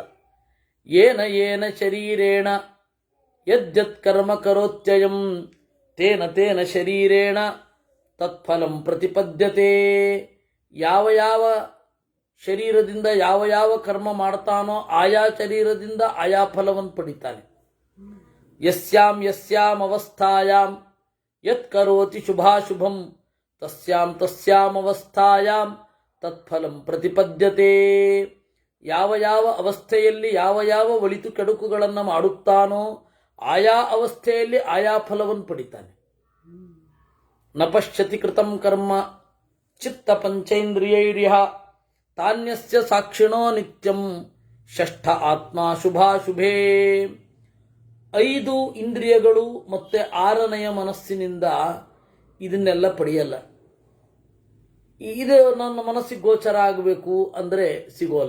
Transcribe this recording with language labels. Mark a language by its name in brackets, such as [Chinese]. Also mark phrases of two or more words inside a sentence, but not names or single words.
[Sanskrit] ಏನ ಏನ ಶರೀರೇಣ ಯದ್ಯತ್ ಕರ್ಮ ಕರೋತ್ಯಯಂ ತೇನ ತೇನ ಶರೀರೇಣ ತತ್ಫಲಂ ಪ್ರತಿಪದ್ಯತೆ. [Kannada] ಯಾವ ಯಾವ ಶರೀರದಿಂದ ಯಾವ ಯಾವ ಕರ್ಮ ಮಾಡ್ತಾನೋ ಆಯಾ ಶರೀರದಿಂದ ಆಯಾ ಫಲವನ್ನು ಪಡಿತಾನೆ. [Sanskrit] ಯಸ್ಯಾಂ ಯಸ್ಯಾಂ ಅವಸ್ಥಾಯಾಂ ಯತ್ ಕರೋತಿ ಶುಭಾಶುಭಂ ತಸ್ಯಾಂ ತಸ್ಯಾಂ ಅವಸ್ಥಾಯಾಂ ತತ್ಫಲಂ ಪ್ರತಿಪದ್ಯತೆ. [Kannada] ಯಾವ ಯಾವ ಅವಸ್ಥೆಯಲ್ಲಿ ಯಾವ ಯಾವ ಒಳಿತು ಕೆಡುಕುಗಳನ್ನು ಮಾಡುತ್ತಾನೋ ಆಯಾ ಅವಸ್ಥೆಯಲ್ಲಿ ಆಯಾ ಫಲವನ್ನು ಪಡಿತಾನೆ. [Sanskrit] ನ ಪಶ್ಯತಿ ಕೃತಂ ಕರ್ಮ ಚಿತ್ತ ಪಂಚೇಂದ್ರಿಯೈರ್ಯಃ ತಾನ್ಯಸ್ಯ ಸಾಕ್ಷಿಣೋ ನಿತ್ಯಂ ಷಷ್ಠ ಆತ್ಮ ಶುಭಾಶುಭೇ. [Kannada] 5 ಇಂದ್ರಿಯಗಳು ಮತ್ತೆ 6ನೆಯ ಮನಸ್ಸಿನಿಂದ ಇದನ್ನೆಲ್ಲ ಪಡೆಯಲ್ಲ. ಇದು ನನ್ನ ಮನಸ್ಸಿಗೆ ಗೋಚರ ಆಗಬೇಕು ಅಂದರೆ ಸಿಗೋಲ್ಲ.